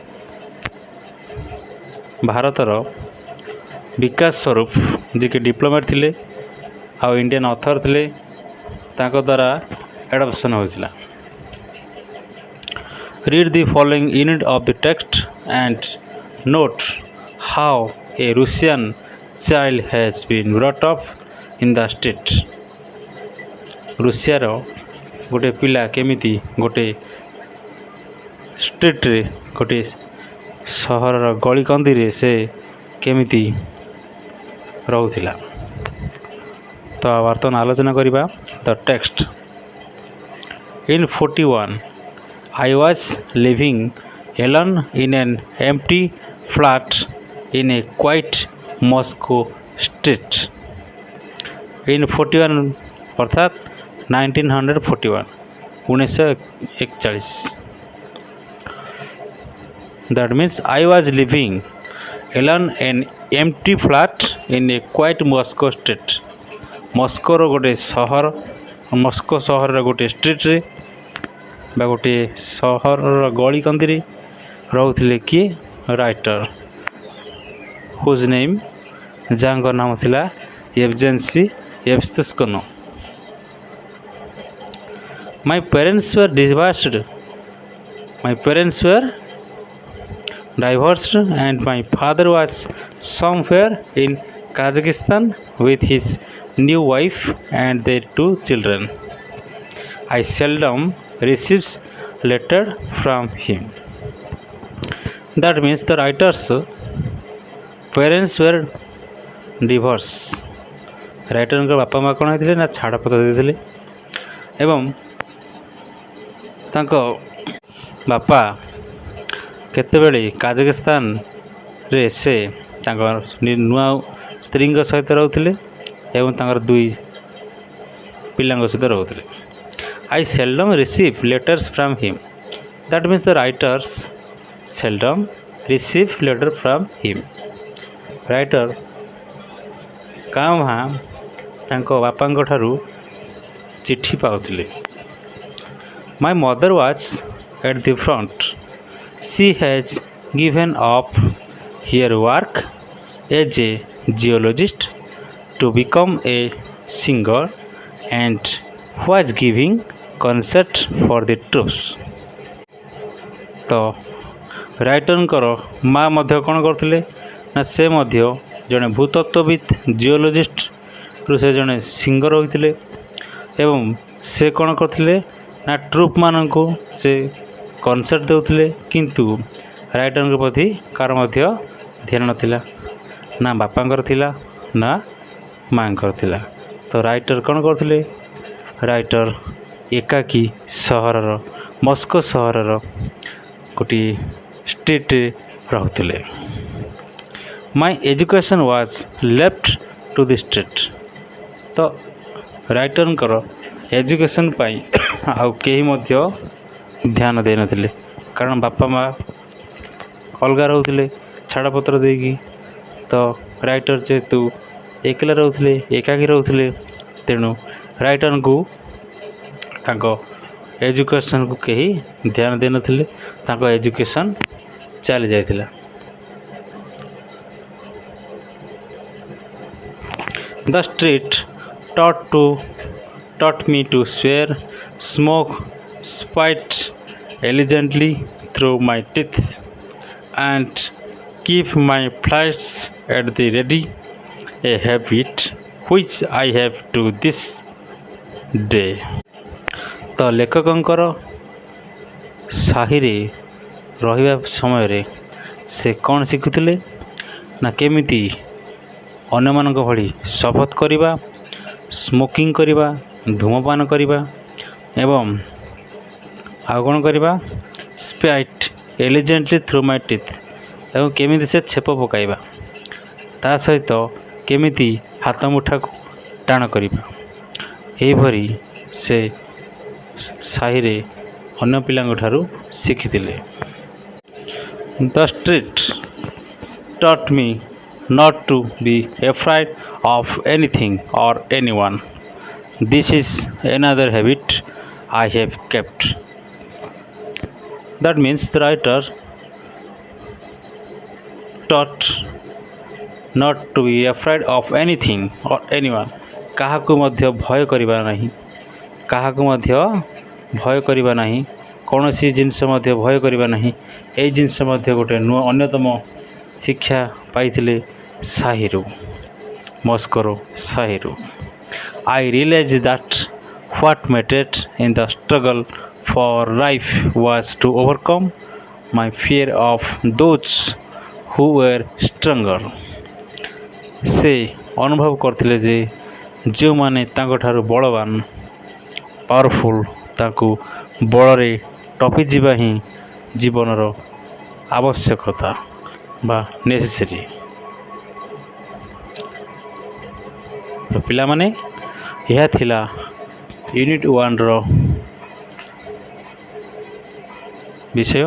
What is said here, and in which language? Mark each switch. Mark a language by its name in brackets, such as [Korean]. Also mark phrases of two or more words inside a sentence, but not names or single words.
[Odia] ଭାରତର ବିକାଶ ସ୍ୱରୂପ ଜୀ କେ ଡିପ୍ଲୋମେଟ ଥିଲେ ଆ [English] Indian author [Odia] ଥିଲେ ତାଙ୍କ ଦ୍ୱାରା ଏଡପ୍ସନ ହୋଇଲା। [English] Read the following unit of the text and note how a Russian child has been brought up in the state. [Odia] ରୁଷିଆର ଗୋଟେ ପିଲା କେମିତି ଗୋଟେ ଷ୍ଟେଟ ରେ ଗୋଟେ ସହର ଗଳି କନ୍ଦି ରେ ସେ କେମିତି ରହୁଥିଲା। ତ ବର୍ତ୍ତମାନ ଆଲୋଚନା କରିବା [English] the text. इन 41 I was living alone in an empty flat in a quiet Moscow street in 41 अर्थात 1941 1941. That means I was living alone in empty flat in a quiet Moscow street. [Odia] ମସ୍କୋର ଗୋଟେ ସହର ମସ୍କୋ ସହରର ଗୋଟେ ଷ୍ଟ୍ରିଟ୍ରେ ବା ଗୋଟିଏ ସହରର ଗଳି କନ୍ଦିରେ ରହୁଥିଲେ କିଏ [English] writer whose name [Odia] ଯାହାଙ୍କ ନାମ ଥିଲା ଏଭଜେନ୍ସି ଏଭସ୍ତୁସ୍କନ. [English] My parents were divorced and my father was somewhere in Kazakhstan with his new wife and their 2 children. I seldom receives letter from him. That means the writer's parents were divorced. [Odia] ରାଇଟରଙ୍କ ବାପା ମା କ'ଣ ହେଇଥିଲେ ନା ଛାଡ଼ପତ୍ର ଦେଇଥିଲେ ଏବଂ ତାଙ୍କ ବାପା କେତେବେଳେ କାଜାଖସ୍ତାନରେ ସେ ତାଙ୍କ ନୂଆ ସ୍ତ୍ରୀଙ୍କ ସହିତ ରହୁଥିଲେ ଏବଂ ତାଙ୍କର 2 ପିଲାଙ୍କ ସହିତ ରହୁଥିଲେ. [English] I seldom receive letters from him. That means the writers seldom receive letter from him. [Odia] ରାଇଟର କାଁ ଭାଁ ତାଙ୍କ ବାପାଙ୍କ ଠାରୁ ଚିଠି ପାଉଥିଲେ. [English] My mother was at the front. She has given up her work as a geologist to become a singer and was giving concert for the troops. [Odia] ତ ରାଇଟରଙ୍କର ମା ମଧ୍ୟ କ'ଣ କରୁଥିଲେ ନା ସେ ମଧ୍ୟ ଜଣେ ଭୂତତ୍ତ୍ୱବିତ୍ ଜିଓଲୋଜିଷ୍ଟରୁ ସେ ଜଣେ ସିଙ୍ଗର ହୋଇଥିଲେ ଏବଂ ସେ କ'ଣ କରୁଥିଲେ ନା ଟ୍ରୁପ୍ମାନଙ୍କୁ ସେ କନସର୍ଟ ଦେଉଥିଲେ. କିନ୍ତୁ ରାଇଟରଙ୍କ ପ୍ରତି କାହାର ମଧ୍ୟ ଧ୍ୟାନ ନଥିଲା, ନା ବାପାଙ୍କର ଥିଲା ନା ମାଆଙ୍କର ଥିଲା. ତ ରାଇଟର କ'ଣ କରୁଥିଲେ? ରାଇଟର ଏକାକୀ ସହରର ମସ୍କୋ ସହରର ଗୋଟିଏ ଷ୍ଟ୍ରିଟ୍ରେ ରହୁଥିଲେ. [English] My education was left to the street. [Odia] ତ ରାଇଟରଙ୍କର ଏଜୁକେସନ୍ ପାଇଁ ଆଉ କେହି ମଧ୍ୟ ଧ୍ୟାନ ଦେଇନଥିଲେ, କାରଣ ବାପା ମା ଅଲଗା ରହୁଥିଲେ ଛାଡ଼ପତ୍ର ଦେଇକି. ତ ରାଇଟର ଯେହେତୁ ଏକଲା ରହୁଥିଲେ, ଏକାକୀ ରହୁଥିଲେ, ତେଣୁ ରାଇଟରଙ୍କୁ ତାଙ୍କ ଏଜୁକେସନ୍କୁ କେହି ଧ୍ୟାନ ଦେଇନଥିଲେ. ତାଙ୍କ ଏଜୁକେସନ୍ ଚାଲି ଯାଇଥିଲା. [English] The street taught me to swear, smoke, spit elegantly through my teeth, and keep my flights at the ready, a habit which I have to this day. [Odia] ତ ଲେଖକଙ୍କର ସାହିରେ ରହିବା ସମୟରେ ସେ କ'ଣ ଶିଖୁଥିଲେ ନା କେମିତି ଅନ୍ୟମାନଙ୍କ ଭଳି ଶପଥ କରିବା, ସ୍ମୋକିଂ କରିବା, ଧୂମପାନ କରିବା ଏବଂ ଆଉ କ'ଣ କରିବା [English] spit elegantly through my teeth, [Odia] ଏବଂ କେମିତି ସେ ଛେପ ପକାଇବା, ତା ସହିତ କେମିତି ହାତ ମୁଠାକୁ ଟାଣ କରିବା, ଏହିପରି ସେ ସାହିରେ ଅନ୍ୟ ପିଲାଙ୍କ ଠାରୁ ଶିଖିଥିଲେ. [English] The street taught me not to be afraid of anything or anyone. This is another habit I have kept. That means the writer taught not to be afraid of anything or anyone. [Odia] କାହାକୁ ମଧ୍ୟ ଭୟ କରିବା ନାହିଁ, କାହାକୁ ମଧ୍ୟ ଭୟ କରିବା ନାହିଁ, କୌଣସି ଜିନିଷ ମଧ୍ୟ ଭୟ କରିବା ନାହିଁ. ଏଇ ଜିନିଷ ମଧ୍ୟ ଗୋଟେ ଅନ୍ୟତମ ଶିକ୍ଷା ପାଇଥିଲେ ସାହିରୁ, ମସ୍କୋର ସାହିରୁ. [English] I realized that what mattered in the struggle for life was to overcome my fear of those who were stronger. [Odia] ସେ ଅନୁଭବ କରିଥିଲେ ଯେ ଯେଉଁମାନେ ତାଙ୍କଠାରୁ ବଳବାନ, ପାୱାରଫୁଲ୍, ତାଙ୍କୁ ବଳରେ ଟପିଯିବା ହିଁ ଜୀବନର ଆବଶ୍ୟକତା ବା ନେସେସରି। ତ ପିଲାମାନେ ଏହା ଥିଲା ୟୁନିଟ୍ 1ର ବିଷୟ।